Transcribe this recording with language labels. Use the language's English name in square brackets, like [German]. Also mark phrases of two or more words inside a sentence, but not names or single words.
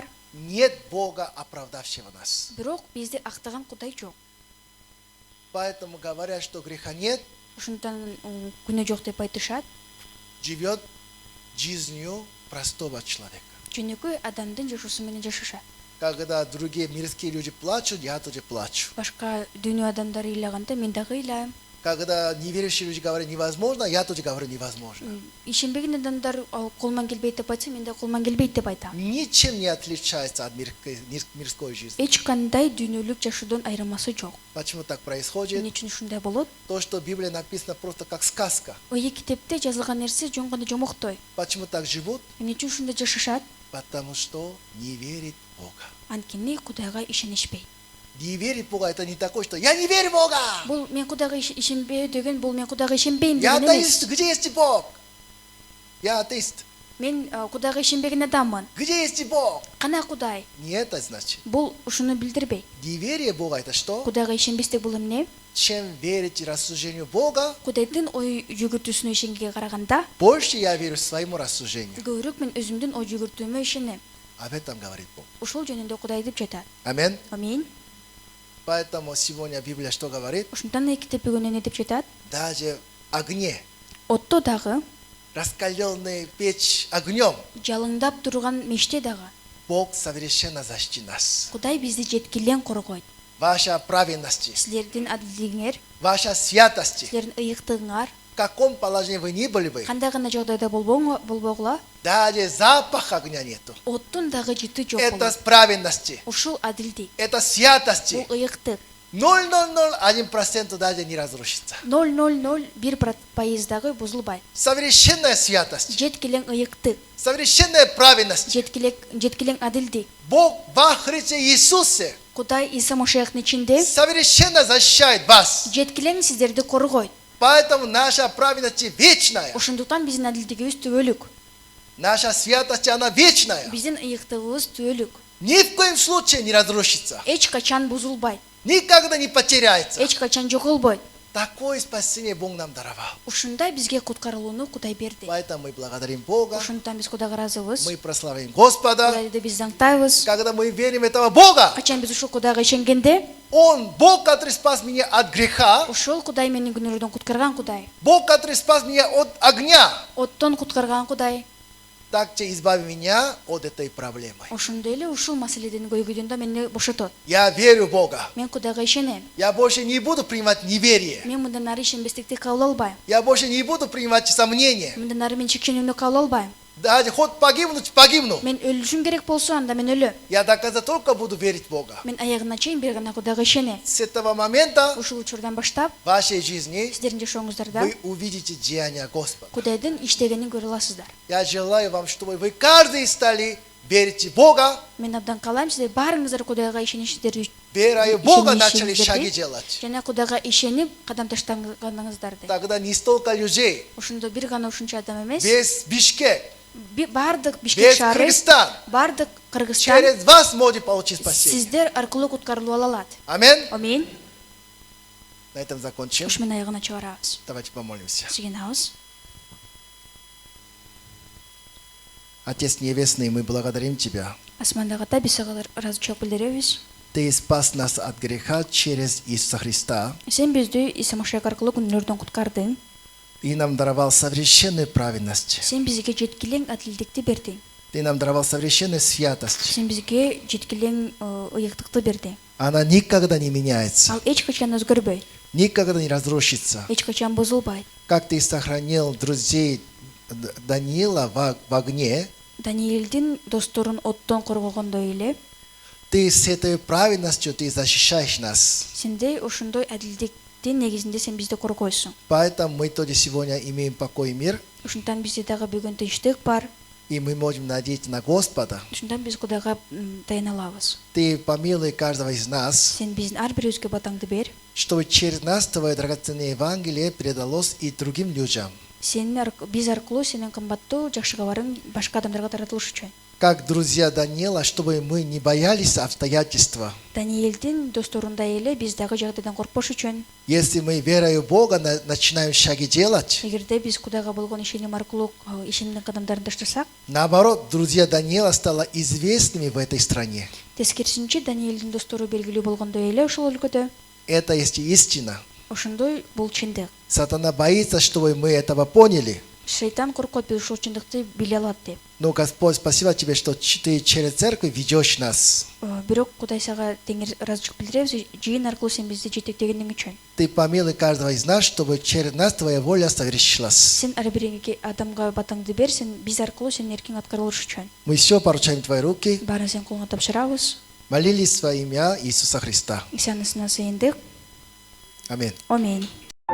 [Russian] Нет Бога, оправдавшего нас. [Kyrgyz] бирок бизди актаган Кудай жок. [Russian] Поэтому говорят, что греха нет, [Kyrgyz] Ошондон күнөө жок деп айтышат. [Russian] живет жизнью простого человека. [Kyrgyz] Жөнөкөй адамдын жашоосу менен жашашат. [Russian] Когда другие мирские люди плачут, я тоже плачу. [Kyrgyz] Башка дүйнө адамдары ыйлаганда мен дагы ыйлайм. [Russian] Когда неверующие люди говорят невозможно, я тоже говорю невозможно. [Kyrgyz] Ишенбеген адамдар колман келбейт деп айтса, мен да колман келбейт деп айтам. [Russian] Ничем не отличается от мирской жизни. [Kyrgyz] Эч кандай дүйнөлүк жашоодон айырмасы жок. [Russian] Почему так [Kyrgyz] Эмне [Russian] происходит? [Kyrgyz] үчүн ушундай болот? [Russian] То, что в Библии написано просто как сказка. [Kyrgyz] Ой китепте жазылган нерсе жөн гана жомоктой. [Russian] Почему так живут? [Kyrgyz] Эмне үчүн ушундай жашашат? [Russian] Потому что не верит в Бога. [Kyrgyz] Анткени Кудайга ишенишпейт. [Russian] Не верит в Бога, это не такое, что я не верю в Бога. [Kyrgyz] Бул мен Кудайга ишенбөө деген, бул мен Кудайга ишенбейм [Russian] Я [Kyrgyz] деген атеист, эмес. [Russian] где есть Бог? Я атеист. [Kyrgyz] Мен Кудайга ишенбеген адаммын. [Russian] Где есть Бог? [Kyrgyz] Кана Кудай? [Russian] Не это значит. [Kyrgyz] Бул ушуну билдирбейт. [Russian] Неверие в Бога это что? [Kyrgyz] Кудайга ишенбестик бул эмне? [Russian] Чем верить рассуждению Бога, [Kyrgyz] Кудайдын ой жүгүртүүсүнө ишенгенге караганда, [Russian] больше я верю своему рассуждению. [Kyrgyz] көбүрөөк мен өзүмдүн ой жүгүртүүмө ишенем. [Russian] Об этом говорит Бог. [Kyrgyz] Ушул жөнүндө Кудай деп жатат. [Russian] Амин. [Kyrgyz] Амин. [Russian] Поэтому сегодня Библия что говорит? [Kyrgyz] Ушунтан китеп бүгүн эмне деп жатат? [Russian] Даже в огне, [Kyrgyz] Отто дагы, [Russian] раскаленная печь огнем, [Kyrgyz] жалыңдап турган меште дагы [Russian] Бог совершенно защитит нас. [Kyrgyz] Кудай бизди жеткилен коргойт. [Russian] Ваша праведность, [Kyrgyz] Силердин адилдигиңер, [Russian] ваша святость, [Kyrgyz] силердин ыйыктыгыңар, [Russian] в каком положении вы ни были бы, [Kyrgyz] кандай гана жагдайда болбогула, [Russian] даже запах огня нету. [Kyrgyz] оттун дагы жыты жок [Russian] Это [Kyrgyz] болот. [Russian] праведности, [Kyrgyz] Ушул адилдик, [Russian] это святости. [Kyrgyz] бул ыйыктык. [Russian] 0,001% даже не разрушится. [Kyrgyz] 0,001% дагы бузулбайт. [Russian] Совершенная святость, [Kyrgyz] Жеткилен ыйыктык, [Russian] совершенная праведность. [Kyrgyz] жеткилен адилдик. [Russian] Бог во Христе Иисусе [Kyrgyz] Кудай Иса Машаяхтын ичинде [Russian] совершенно защищает вас. [Kyrgyz] жеткилен сиздерди коргойт. [Russian] Поэтому наша праведность вечная. [Kyrgyz] Ошондуктан биздин адилдигибиз түбөлүк. [Russian] Наша святость, она вечная. [Kyrgyz] Биздин ыйыктыгыбыз түбөлүк. [Russian] Ни в коем случае не разрушится. [Kyrgyz] Эч качан бузулбайт. [Russian] Никогда не потеряется. [Kyrgyz] Эч качан жоголбойт. [Russian] Такое спасение Бог нам даровал. [Kyrgyz] Ушундай бизге куткарылууну Кудай берди. [Russian] Поэтому мы благодарим Бога. [Kyrgyz] Ошондуктан биз Кудайга ыраазыбыз. [Russian] Мы прославляем Господа. [Kyrgyz] Кудайды биз даңктайбыз. [Russian] Когда мы верим в этого Бога, [Kyrgyz] Качан биз ушул Кудайга ишенгенде, [Russian] Он Бог, который спас меня от греха. [Kyrgyz] ушул Кудай менин күнөөрдөн куткарган Кудай. [Russian] Бог, который спас меня от огня. [Kyrgyz] Оттон куткарган Кудай. [Russian] Также избави меня от этой проблемы. [Kyrgyz] Ошондой эле ушул маселеден көйгөйдөн да мени бошотот. [Russian] Я верю в Бога. [Kyrgyz] Мен Кудайга ишенем. [Russian] Я больше не буду принимать неверие. [Kyrgyz] Мен мындан ары ишенбестикти кабыл албайм. [Russian] Я больше не буду принимать сомнения. [Kyrgyz] Мындан ары мен шекченүүнү кабыл албайм. [Russian] Даже хоть погибнуть, погибну. [Kyrgyz] Мен өлүшүм керек болсо анда мен өлөм. [Russian] Я до конца только буду верить в Бога. [Kyrgyz] Мен аягына чейин бир гана Кудайга ишенем. [Russian] С этого момента [Kyrgyz] Ушул учурдан баштап [Russian] в вашей жизни [Kyrgyz] сиздердин жашооңуздарда [Russian] вы увидите деяния Господа. [Kyrgyz] Кудайдын иштегенин көрө аласыздар. [Russian] Я желаю вам, чтобы вы каждый стали верить в Бога. [Kyrgyz] Мен абдан каалайм сиздер баарыңыздар Кудайга ишеништерди. [Russian] Веря в Бога [Kyrgyz] Ишенишиңиздерди. [Russian] начали шаги делать. [Kyrgyz] Жана Кудайга ишенип кадам таштаганыңыздарды. [Russian] Тогда не столько людей. [Kyrgyz] Ошондо бир гана ушунча адам эмес, [Russian] Без Бишкек, [Kyrgyz] баардык Бишкек [Russian] без [Kyrgyz] шаары, Кыргызстан. баардык Кыргызстан [Russian] Через вас может получить спасение. [Kyrgyz] сиздер аркылуу куткарылып алат. [Russian] Амин. [Kyrgyz] Амин. [Russian] На этом закончим. [Kyrgyz] ушмен аягына чыгарабыз. [Russian] Давайте помолимся. [Kyrgyz] Сигинабыз. [Russian] Отец Небесный, мы благодарим Тебя. [Kyrgyz] Асмандагы ата биз сага ыраазычылык билдиребиз. [Russian] Ты спас нас от греха через Иисуса Христа. [Kyrgyz] Сен бизди Иса Машайх аркылуу күнөөлөрдөн куткардың. [Russian] Ты нам даровал совершенную праведность. [Kyrgyz] Сен бизге жеткилең адилдикти бердиң. [Russian] Ты нам даровал совершенную святость. [Kyrgyz] Сен бизге жеткилең ыйыктыкты бердиң. [Russian] Она никогда не меняется, [Kyrgyz] Ал эч качан өзгөрбөйт, [Russian] никогда не разрушится. [Kyrgyz] эч качан бузулбайт. [Russian] Как Ты сохранил друзей Даниила в огне, [Kyrgyz] Даниэлдин досторун оттон коргогондой эле, [Russian] Ты с этой праведностью Ты защищаешь нас. [Kyrgyz] сендей ошондой адилдиктин негизинде сен бизди коргойсуң. [Russian] Поэтому мы тоже сегодня имеем покой и мир, [Kyrgyz] Ушунтан бизде дагы бүгүн тынчтык бар. [Russian] и мы можем надеяться на Господа. [Kyrgyz] Ушундан биз Кудайга таяна алабыз. [Russian] Ты помилуй каждого из нас, [Kyrgyz] Сен биздин ар бирибизге батаңды бер. [Russian] чтобы через нас Твое драгоценное Евангелие передалось и другим людям. [Kyrgyz] Биз аркылуу сенин кымбаттуу жакшы кабарың башка адамдарга таратылыш үчүн. [Russian] Как друзья Даниила, чтобы мы не боялись обстоятельства. [Kyrgyz] Даниэлдин досторундай эле биз дагы жагдайдан коркпош үчүн. [Russian] Если мы верою в Бога начинаем шаги делать, [Kyrgyz] Эгерде биз Кудайга болгон ишеним аркылуу ишенимдин кадамдарын таштасак, [Russian] наоборот, друзья Даниила стало известными в этой стране. [Kyrgyz] тескерисинче Даниэлдин достору белгилүү болгондой эле ошол өлкөдө. [Russian] Это есть истина. [Kyrgyz] Ошондой бул чындык. [Russian] Сатана боится, чтобы мы этого поняли. [Kyrgyz] Шейтан коркот биз ушул чындыкты биле алат деп. [Russian] Но, Господь, спасибо Тебе, что Ты через церковь ведешь нас. [Kyrgyz] Бирок Кудай сага теңир ыраазычылык билдиребиз, жыйын аркылуу сен бизди жетектегениң үчүн. [Russian] Ты помилуй каждого из нас, чтобы через нас Твоя воля совершилась. [Kyrgyz] Сен ар бир адамга батаңды бер, сен биз аркылуу сенин эркиң аткарылыш үчүн. [Russian] Мы все поручаем в Твои руки. [Kyrgyz] Баарын сен колуңа тапшырабыз. [Russian] Молились во имя Иисуса Христа. [Kyrgyz] Исанысына сыйындык. [Russian] Аминь. [Kyrgyz] Аминь.